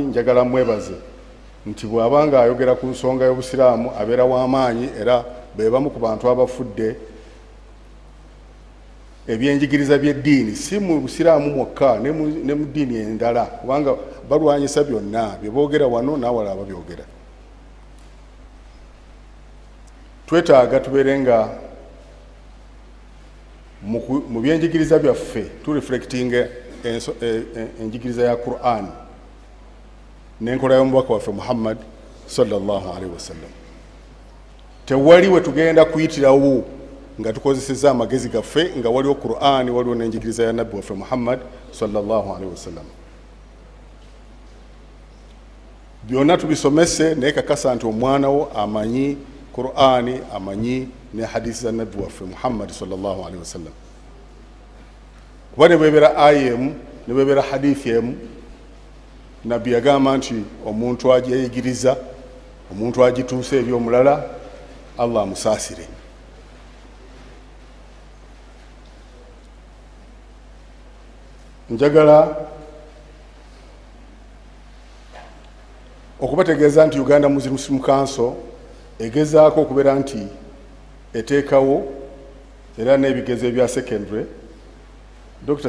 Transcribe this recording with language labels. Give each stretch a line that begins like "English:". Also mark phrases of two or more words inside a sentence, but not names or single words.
Ganda: Njagala mwebaze nti bw'abanga ayogera ku nsonga y'obusiraamu abeera w'amaanyi era be bamu ku bantu abafudde ebyenjigiriza by'eddiini si mu busiraamu mwokka ne mu ddiini endala, kubanga balwanyisa byonna bye boogera wano n'awala ababyogera. Twetaaga tubeere nga mu byenjigiriza byaffe tureflectinga enjigiriza ya Qur'an n'enkola y'omubaka waffe Muhammad
Arabic: sallallahu alaihi wasallam.
Ganda: Tewali we tugenda kuyitirawo nga tukozesezza amagezi gaffe nga waliwo Qur'an, waliwo n'enjigiriza ya nabbi waffe Muhammad
Arabic: sallallahu alaihi wasallam.
Ganda: Byonna tubisomese naye kakasa nti omwana wo amanyi Qur'ani, amanyi ne hadisi za nabbi waffe Muhammad
Arabic: sallallahu alaihi wasallam.
Ganda: Kuba ne bwebera aya emu ne bwebera hadithi emu, nabbi yagamba nti omuntu agyeyigiriza, omuntu agituusa eri omulala, Allah amusaasire. Njagala okubategeeza nti Uganda Muslim Council egezaako okubeera nti eteekawo era n'ebigezo ebya secondary, Dr.